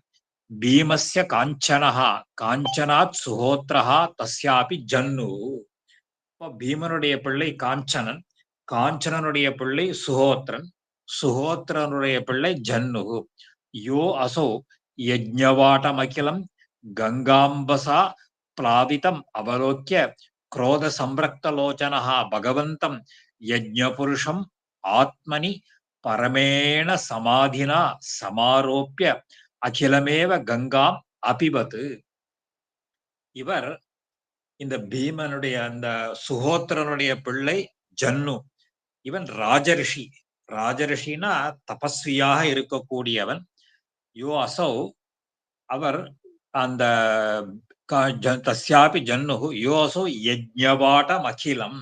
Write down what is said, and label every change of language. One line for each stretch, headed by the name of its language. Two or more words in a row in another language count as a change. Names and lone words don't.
Sanskrit: भीमस्य काञ्चनः काञ्चनात् सुहोत्रः तस्यापि जह्नुः.
Tamil: பீமனுடைய பிள்ளை காஞ்சனன், காஞ்சனனுடைய பிள்ளை சுஹோத்ரன், சுஹோத்ரனுடைய பிள்ளை ஜன்னு.
Sanskrit: यो असौ यज्ञवाटमखिलं गङ्गाम्भसा प्लावितम् अवलोक्य क्रोध संरक्तलोचनः भगवन्तं यज्ञपुरुषम् आत्मनि परमेण समाधिना समारोप्य अखिलमेव गंगाम् अपिबत्.
Tamil: இவர் இந்த பீமனுடைய அந்த சுஹோத்திரனுடைய பிள்ளை ஜன்னு. இவன் ராஜரிஷி. ராஜரிஷினா தபஸ்வியாக இருக்கக்கூடியவன்.
Sanskrit: यो असौ
Tamil: அவர் அந்த
Sanskrit: तस्यापि जह्नुः योऽसौ यज्ञवाटम् अखिलम्.